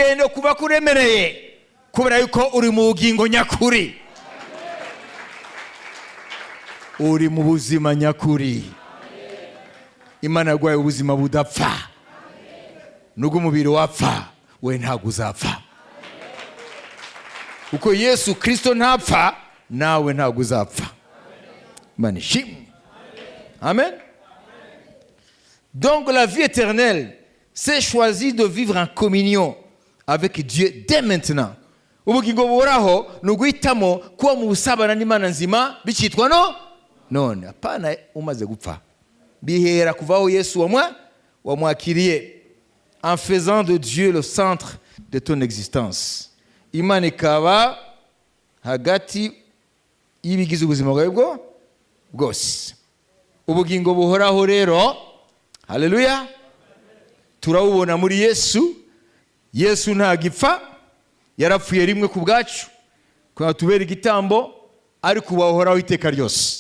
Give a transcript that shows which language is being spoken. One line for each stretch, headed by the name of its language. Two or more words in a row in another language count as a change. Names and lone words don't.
Kinyarwanda: Ukwiye kugenda kuba kuremereye kubera yuko uri mu bugingo nyakuri, uri mu buzima nyakuri. Imana yaguhaye ubuzima budapfa. Nubwo umubiri wapfa, we ntabwo uzapfa. Kuko Yesu Kristo ntapfa, nawe ntabwo uzapfa. Imana ishimwe. Amen.
French: Donc la vie éternelle, c'est choisir de vivre en communion avec Dieu dès maintenant.
Kinyarwanda: Ubugingo buhoraho ni uguhitamo kuba mu busabana n'Imana nzima bikitwa none. Apana umaze gupfa. Bihera kuvaho Yesu wamwakiriye,
French: en faisant de Dieu le centre de ton existence.
Kinyarwanda: Imana ikaba hagati y'ibigize ubuzima bwawe bwose. Ubugingo buhoraho rero, haleluya, turawubona muri Yesu. Yesu ntagipfa, yarapfuye rimwe ku bwacu kugira tubere igitambo, ariko ubahoraho iteka ryose.